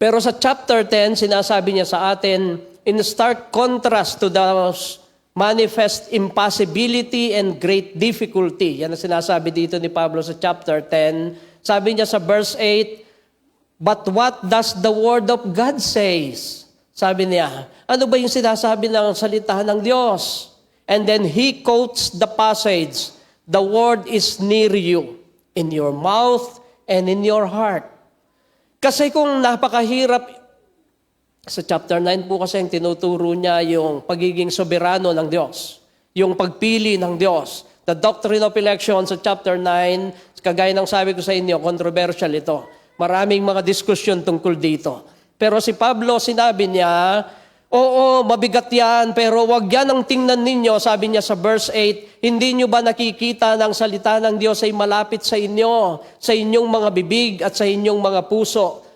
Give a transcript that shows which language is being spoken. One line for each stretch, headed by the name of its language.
Filipino: Pero sa chapter 10, sinasabi niya sa atin,
English: in stark contrast to those manifest impossibility and great difficulty.
Filipino: Yan ang sinasabi dito ni Pablo sa chapter 10. Sabi niya sa verse 8,
English: but what does the word of God says?
Filipino: Sabi niya, ano ba yung sinasabi ng salita ng Diyos?
English: And then he quotes the passage, the word is near you, in your mouth and in your heart.
Filipino: Kasi kung napakahirap, sa chapter 9 po kasi ang tinuturo niya yung pagiging soberano ng Diyos, yung pagpili ng Diyos.
English: The doctrine of election
Filipino: sa chapter 9, kagaya ng sabi ko sa inyo, controversial ito. Maraming mga diskusyon tungkol dito. Pero si Pablo, sinabi niya, oo, mabigat yan, pero wag yan ang tingnan ninyo, sabi niya sa verse 8, hindi nyo ba nakikita ng salita ng Diyos ay malapit sa inyo, sa inyong mga bibig at sa inyong mga puso?